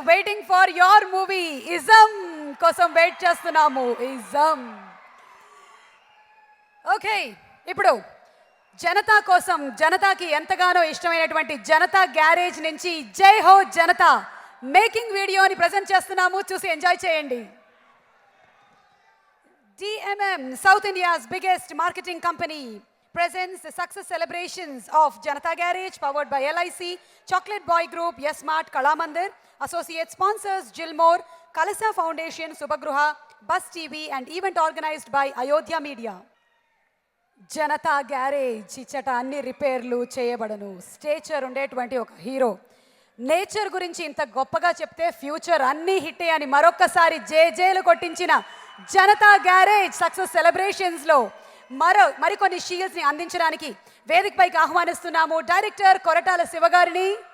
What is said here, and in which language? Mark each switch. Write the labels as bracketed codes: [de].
[en] waiting for your movie Ism [te] కోసం wait చేస్తున్నాము. [en] Ism. [te] Okay, ఇప్పుడు జనతా కోసం, జనతాకి ఎంతగానో ఇష్టమైనటువంటి జనతా గ్యారేజ్ నుంచి జై హో జనతా మేకింగ్ వీడియోని ప్రజెంట్ చేస్తున్నాము, చూసి ఎంజాయ్ చేయండి. [en] DMM, South India's biggest marketing company, presents the success celebrations of Janata Garage, powered by LIC, Chocolate Boy Group, Yes Mart, Kalamandir. Associate sponsors Gilmore, Kalasa Foundation, Subhagruha, Bus TV, and event organized by Ayodhya Media. [te] Janata garage ఇచ్చట అన్ని రిపేర్లు చేయబడను. Stature ఉండేటువంటి ఒక hero. Nature గురించి ఇంత గొప్పగా చెప్తే future అన్నీ హిట్టే అని మరొక్కసారి జేజేలు కొట్టించిన జనతా గ్యారేజ్ సక్సెస్ సెలబ్రేషన్స్లో మరికొన్ని షీల్డ్స్ని అందించడానికి వేదికపైకి ఆహ్వానిస్తున్నాము డైరెక్టర్ కొరటాల శివగారిని.